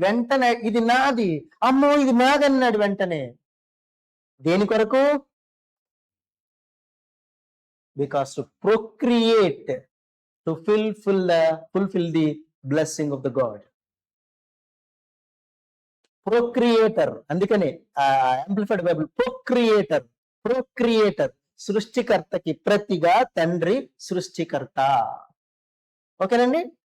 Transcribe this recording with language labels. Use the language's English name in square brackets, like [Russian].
[Telugu] వెంటనే ఇది నాది, అమ్మో ఇది నాదన్నాడు వెంటనే. దేని కొరకు? [English] Because to procreate, to fulfill the blessing of the God. Procreator. [Telugu] అందుకనే యాంప్లిఫైడ్ బైబిల్ ప్రొక్రియేటర్ సృష్టికర్తకి ప్రతిగా తండ్రి సృష్టికర్త. ఓకేనండి?